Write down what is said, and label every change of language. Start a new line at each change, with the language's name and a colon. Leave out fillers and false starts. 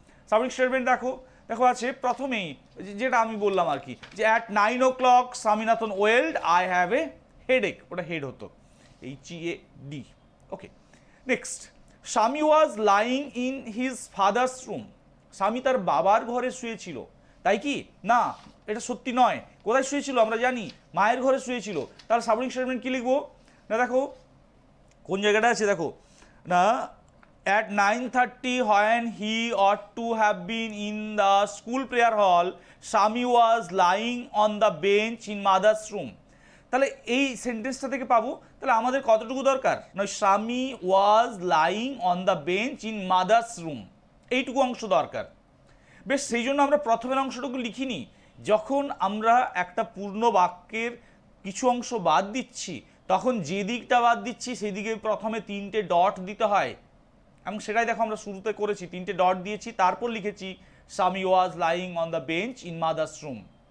Bangla: Subject statement দেখো দেখো আছে প্রথমেই যেটা আমি বললাম আর কি, যে at 9 o'clock Swaminathan well I have a headache, ওটা হেড হতো, HEAD।
English: Okay, next, Swami was lying in his father's room.
Bangla: স্বামী তার বাবার ঘরে শুয়েছিল, তাই কি? না, এটা সত্যি নয়। কোথায় শুয়েছিল আমরা জানি, মায়ের ঘরে শুয়েছিল। তাহলে সাবজেক্ট স্টেটমেন্ট কি লিখবো না, দেখো কোন জায়গাটা আছে, দেখো না, at 9:30 when he ought to have been in the school prayer hall, Sami was lying on the bench in mother's room. তাহলে এই সেন্টেন্সটা থেকে পাবো। তাহলে আমাদের কতটুকু দরকার না, স্বামী was lying on the bench in mother's room, এইটুকু অংশ দরকার। বেশ, সেই জন্য আমরা প্রথমের অংশটুকু লিখিনি। যখন আমরা একটা পূর্ণ বাক্যের কিছু অংশ বাদ দিচ্ছি, তখন যে দিকটা বাদ দিচ্ছি সেই দিকে প্রথমে 3টে ডট দিতে হয়, এবং সেটাই দেখো আমরা শুরুতে করেছি, 3টে ডট দিয়েছি, তারপর লিখেছি স্বামী was lying on the bench in mother's room.